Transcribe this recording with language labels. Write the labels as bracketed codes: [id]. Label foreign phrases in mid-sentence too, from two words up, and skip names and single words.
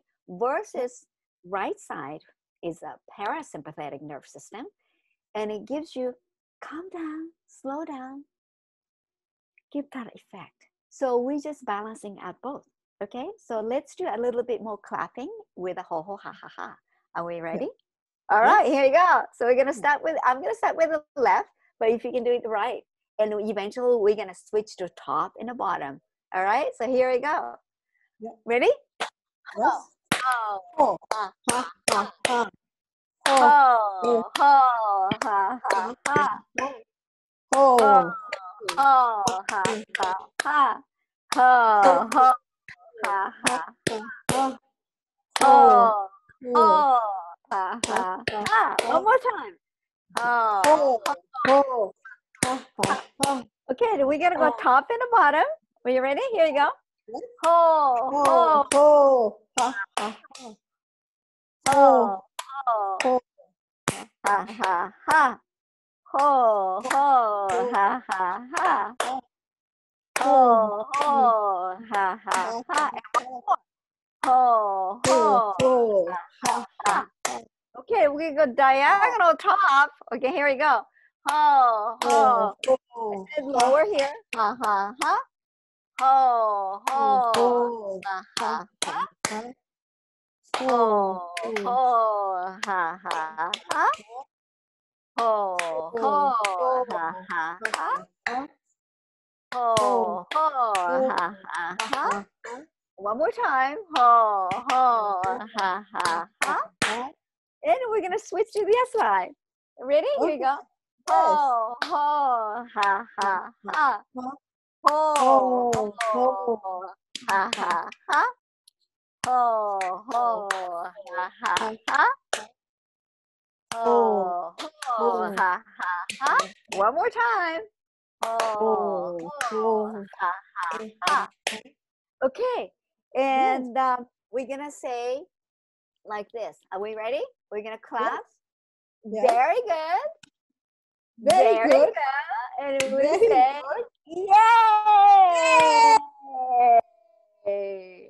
[en] Versus right side is a parasympathetic nervous system, and it gives you calm down, slow down, give that effect. So we're just balancing out both. Okay, so let's do a little bit more clapping with a ho ho ha ha ha. Are we ready? All right, here you go. So we're gonna start with, I'm gonna start with the left, but if you can do it right. And eventually we're gonna switch to top and the bottom. All right, so here we go. Ready? Yes. Oh, Oh, ha, ha, ha. ho, ho, ha, ha, ha. Oh, Ho, ha, ha, ha. Ho, ho, ha, ha. Ho, ho, ha, ha, ha. One more time. Ho, ho. Okay, we're gonna go top and the bottom. Are you ready? Here you go. Ho, ho, ho, ha, ha, ho, ho, ha, ha, ha. Ho, ho, ha, ha, ha. Ho, ho, ha, ha, ha. And one more. Ho, ho, ha, ha. Okay, we go diagonal top. Okay, here we go. Ho, ho. This is lower here. Ha, ha, ha. Ho, ho, ha, ha, ha. Ho, ho, ha, ha, ha. Ho, ho, ha, ha, ha. Ho, ho, ha, ha, ha. One more time. Ho, ho, ha, ha, ha. And we're going to switch to the other side. Ready? Here you go. Ho, ho, ha, ha, ha. Ho, ho, ha, ha, ha. Ho, ho, ha, ha, ha. Ho, ho, ha, ha, ha. One more time. Ho, ho, ha, ha, ha. Okay, and we're going to say like this. Are we ready? We're going to clap. Yes. Very good. Very good. And we say, yay!